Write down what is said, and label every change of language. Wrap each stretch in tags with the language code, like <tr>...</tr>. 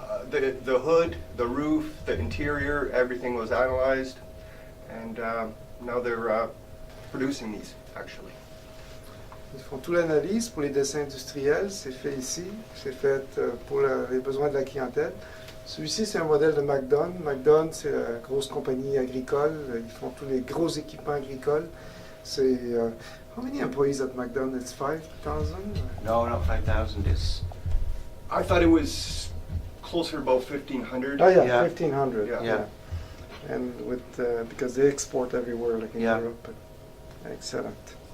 <en>the hood, the roof, the interior, everything was analyzed, and now they're producing these, actually.</en> <fr>Ils font toute l'analyse pour les dessins industriels, c'est fait ici, c'est fait pour les besoins de la clientèle. Celui-ci, c'est un modèle de McDonald's. McDonald's, c'est la grosse compagnie agricole. Ils font tous les gros équipements agricoles. C'est...</fr> <en>how many employees at McDonald's? It's 5,000? No, not 5,000. It's I thought it was closer to about 1,500. Oh, yeah, Yeah. 1,500. Yeah. And with, because they export everywhere, like in Yeah. Europe. Excellent.</en>